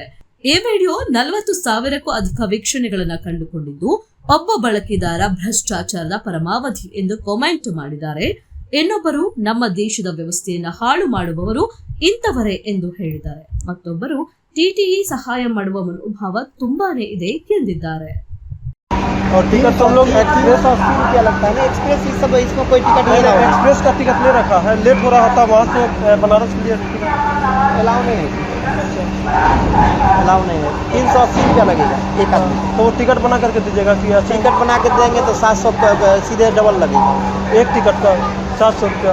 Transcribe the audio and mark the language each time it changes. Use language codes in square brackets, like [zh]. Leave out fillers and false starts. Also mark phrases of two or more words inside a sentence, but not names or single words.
[kn] ಈ ವಿಡಿಯೋ 40,000ಕ್ಕೂ ಅಧಿಕ ವೀಕ್ಷಣೆಗಳನ್ನು ಕಂಡುಕೊಂಡಿದ್ದು, ಒಬ್ಬ ಬಳಕೆದಾರ ಭ್ರಷ್ಟಾಚಾರದ ಪರಮಾವಧಿ ಎಂದು ಕಾಮೆಂಟ್ ಮಾಡಿದ್ದಾರೆ. ಇನ್ನೊಬ್ಬರು ನಮ್ಮ ದೇಶದ ವ್ಯವಸ್ಥೆಯನ್ನು ಹಾಳು ಮಾಡುವವರು ಇಂಥವರೇ ಎಂದು ಹೇಳಿದ್ದಾರೆ. ಮತ್ತೊಬ್ಬರು ಟಿಟಿಇ ಸಹಾಯ ಮಾಡುವ ಮನೋಭಾವ ತುಂಬಾನೇ ಇದೆ ಎಂದಿದ್ದಾರೆ. [hi] और टिकट तो हम लोग एक्सप्रेस 80 रुपया लगता है ना। एक्सप्रेस इस सब इसमें कोई टिकट नहीं है। एक्सप्रेस का टिकट ले रखा है, लेट हो रहा होता वहाँ से बनारस के लिए अलाउ नहीं है। अलाउ नहीं है। 380 रुपया लगेगा एक आदमी। तो वो टिकट बना करके दीजिएगा कि टिकट बना के देंगे तो 700 सीधे डबल लगेगा एक टिकट का 700 रुपया।